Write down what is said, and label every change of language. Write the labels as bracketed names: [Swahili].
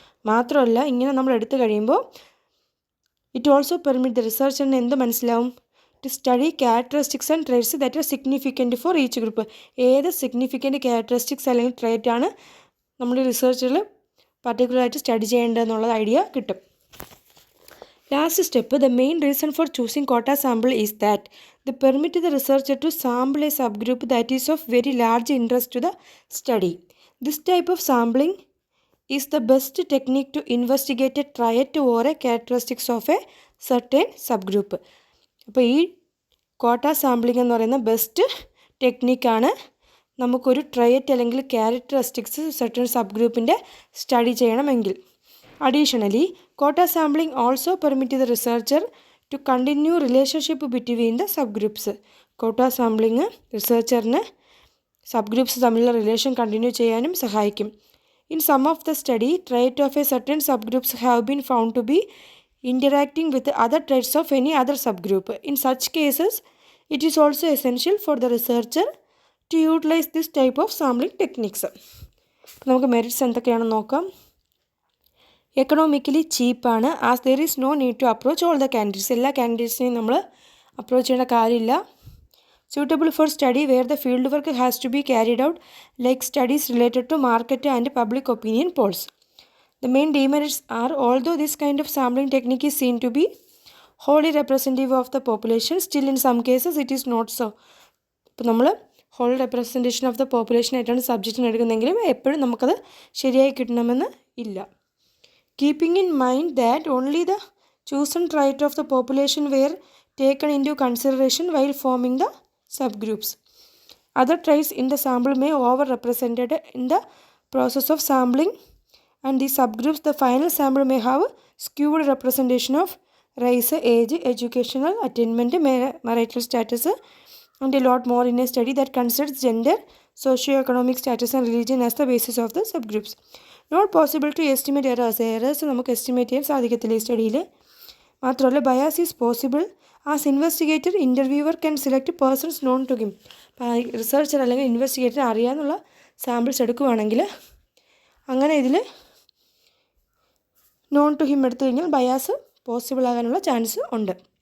[Malayalam] മാത്രമല്ല ഇങ്ങനെ നമ്മൾ എടുത്തു കഴിയുമ്പോൾ [English] it also permit the റിസർച്ചറിന് [Malayalam] എന്ത് മനസ്സിലാവും? [English] To study characteristics and traits that are significant for each group. [Malayalam] ഏത് സിഗ്നിഫിക്കൻറ്റ് ക്യാരക്ടറിസ്റ്റിക്സ് അല്ലെങ്കിൽ ട്രയറ്റാണ് നമ്മൾ റിസർച്ചിൽ പർട്ടിക്കുലറായിട്ട് സ്റ്റഡി ചെയ്യേണ്ടതെന്നുള്ള ഐഡിയ കിട്ടും. [English] Last step, the main reason for choosing quota sample is that they permit the researcher to sample a subgroup that is of very large interest to the study. This type of sampling is the best technique to investigate a trait or a characteristics of a certain subgroup. [Malayalam] അപ്പോൾ ഈ കോട്ട sampling എന്ന് പറയുന്ന best ടെക്നിക്കാണ് നമുക്കൊരു ട്രയറ്റ് അല്ലെങ്കിൽ characteristics certain sub ഗ്രൂപ്പിൻ്റെ study ചെയ്യണമെങ്കിൽ. [English] Additionally, quota sampling also permits the researcher to continue relationship between the subgroups. [Malayalam] Quota sampling റിസർച്ചറിന് sub groups തമ്മിലുള്ള റിലേഷൻ കണ്ടിന്യൂ ചെയ്യാനും സഹായിക്കും. [English] In some of the study, traits of a certain subgroups have been found to be interacting with other traits of any other subgroup. In such cases, it is also essential for the researcher to utilize this type of sampling techniques. [Malayalam] നമുക്ക് merits എന്തൊക്കെയാണെന്ന് നോക്കാം. Economically ചീപ്പാണ്. [English] As there is no need to approach all the candidates. [Malayalam] എല്ലാ കാൻഡിഡേറ്റ്സിനെയും നമ്മൾ approach ചെയ്യേണ്ട കാര്യമില്ല. [English] Suitable for study where the field work has to be carried out like studies related to market and public opinion polls. The main demerits are although this kind of sampling technique is seen to be wholly representative of the population, still in some cases it is not so. [Malayalam] ഇപ്പോൾ നമ്മൾ whole representation of the population ആയിട്ടാണ് സബ്ജക്റ്റിന് എടുക്കുന്നതെങ്കിലും എപ്പോഴും നമുക്കത് ശരിയായി കിട്ടണമെന്ന് ഇല്ല. [English] Keeping in mind that only the chosen trait of the population were taken into consideration while forming the subgroups. Other traits in the sample may overrepresented in the process of sampling, and the subgroups, the final sample may have skewed representation of race, age, educational attainment, marital status, and a lot more in a study that considers gender, socio-economic status and religion as the basis of the subgroups. Not possible to estimate errors [Malayalam] നമുക്ക് estimate ചെയ്യാൻ സാധിക്കത്തില്ല ഈ സ്റ്റഡിയിൽ. മാത്രമല്ല [English] Bias is possible as investigator interviewer can select persons known to him. [Malayalam] Researcher അല്ലെങ്കിൽ investigator അറിയാമെന്നുള്ള samples എടുക്കുകയാണെങ്കിൽ അങ്ങനെ ഇതിൽ non to him എടുത്തു കഴിഞ്ഞാൽ ബയാസ് പോസിബിൾ ആകാനുള്ള ചാൻസ് ഉണ്ട്.